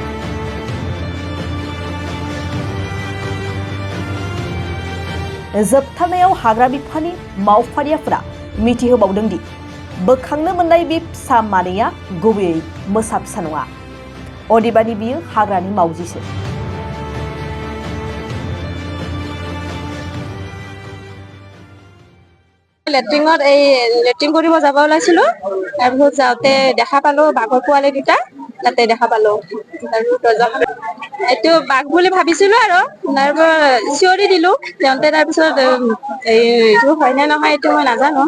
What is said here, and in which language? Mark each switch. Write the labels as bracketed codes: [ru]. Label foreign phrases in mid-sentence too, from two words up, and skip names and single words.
[brx] जोबथारनायाव हाग्रा बिफाननि मावफारियाफोरा मिथिहोबावदों दि बोखांनो मोननाय बे फिसा मानैया गुबैयै मोसा फिसा नङा, अदेबानि बियो हाग्रानि मावजिसो। [as] লেট্ৰিন কৰিব যাব ওলাইছিলো, তাৰপিছত যাওঁতে দেখা পালো বাঘৰ পোৱালি দুটা তাতে দেখা পালো। এইটো বাঘ বুলি ভাবিছিলো আৰু তাৰপৰা চিঞৰি দিলো তেওঁতে, তাৰপিছত এইটো হয় নে নহয় এইটো মই নাজানো।